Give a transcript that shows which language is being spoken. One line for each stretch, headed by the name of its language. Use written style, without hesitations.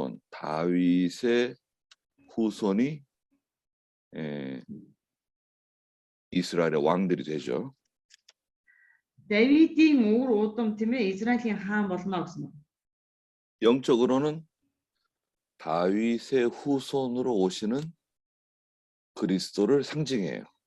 Korean: 다윗의 후손이 이스라엘의 왕들이 되죠.
Mongolian: Давидын үр удам тийм ээ Израилийн хаан болно гэсэн.
Korean: 영적으로는 다윗의 후손으로 오시는 그리스도를 상징해요.